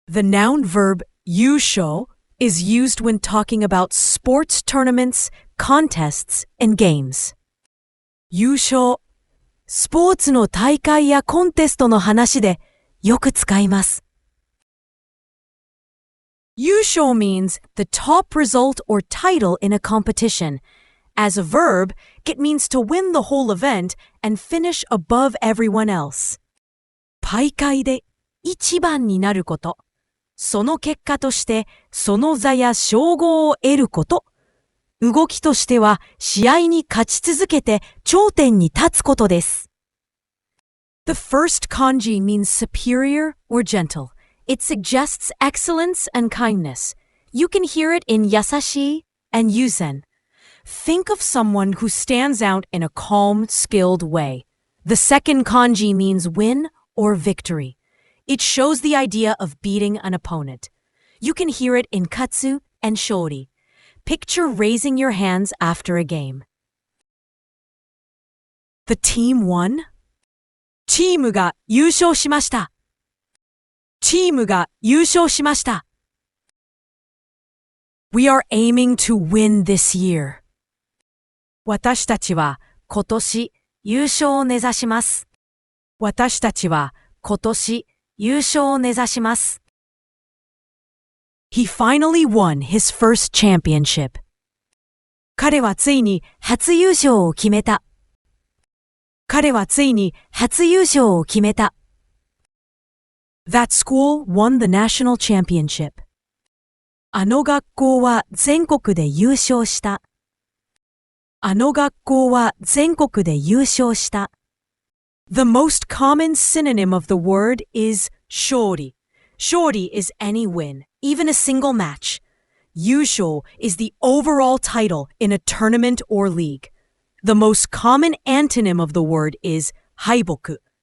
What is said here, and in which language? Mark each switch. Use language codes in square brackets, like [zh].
[en] The noun verb 優勝 is used when talking about sports tournaments, contests, and games. [ja] 優勝、スポーツの大会やコンテストの話でよく使います。 [en] 優勝 means the top result or title in a competition. As a verb, it means to win the whole event and finish above everyone else. [ja] 大会で一番になること。その結果としてその座や称号を得ること。動きとしては試合に勝ち続けて頂点に立つことです。 [en] The first kanji means superior or gentle. It suggests excellence and kindness. You can hear it in yasashi and yuzen. Think of someone who stands out in a calm, skilled way. The second kanji means win or victory. It shows the idea of beating an opponent. You can hear it in katsu and shori. Picture raising your hands after a game. The team won. [ja] チームが優勝しました。チームが優勝しました。 [en] We are aiming to win this year. [ja] 私たちは今年優勝を目指します。私たちは今年優勝を目指します。 [en] He finally won his first championship. [ja] 彼はついに初優勝を決めた。彼はついに初優勝を決めた。 [en] That school won the national championship. [ja] あの学校は全国で優勝した。あの学校は全国で優勝した。 [en] The most common synonym of the word is shori. Shori is any win, even a single match. 優勝 is the overall title in a tournament or league. The most common antonym of the word is 敗北.